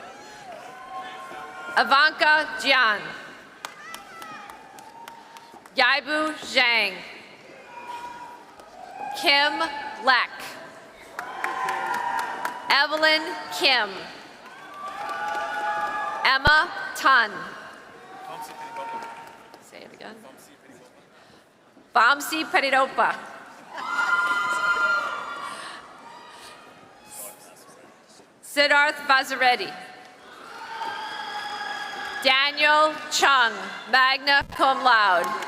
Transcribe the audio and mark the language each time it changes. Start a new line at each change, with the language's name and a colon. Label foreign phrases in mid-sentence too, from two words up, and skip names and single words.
English: Ivanka Jian. Yaibu Zhang. Kim Leck. Evelyn Kim. Emma Tun. Say it again. Vamsi Peridopa. Siddharth Vazareddy. Daniel Chung,
Latin: magna cum laude.